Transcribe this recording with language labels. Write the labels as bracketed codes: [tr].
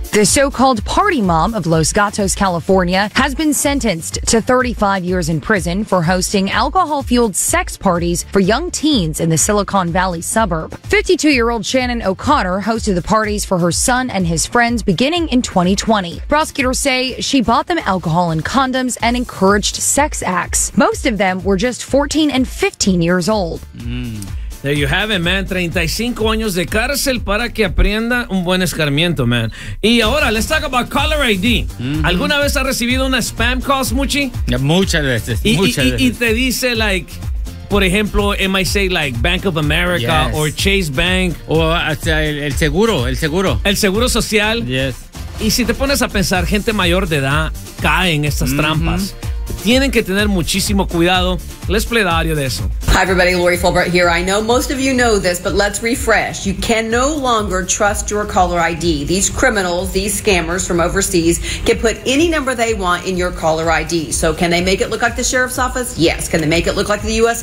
[en] The so-called party mom of Los Gatos, California, has been sentenced to 35 years in prison for hosting alcohol-fueled sex parties for young teens in the Silicon Valley suburb. 52-year-old Shannon O'Connor hosted the parties for her son and his friends beginning in 2020. Prosecutors say she bought them alcohol and condoms and encouraged sex acts. Most of them were just 14 and 15 years old. There you have it, man. [es] 35 años de cárcel para que aprenda un buen escarmiento, man. Y ahora, [en] let's talk about caller ID. [es] ¿Alguna vez has recibido una spam call, Smoochie? Muchas veces. Y te dice, [en] like, [es] por ejemplo, [en] it might say, like, Bank of America, yes, or Chase Bank. [es] O hasta el seguro. El seguro social. [en] Yes. [es] Y si te pones a pensar, gente mayor de edad cae en estas trampas. Tienen que tener muchísimo cuidado. Les plenario de eso. [en] Hi everybody, Lori Fulbright here. I know most of you know this, but let's refresh. You can no longer trust your caller ID. These criminals, these scammers from overseas, can put any number they want in your caller ID. So can they make it look like the sheriff's office? Yes. Can they make it look like the U.S.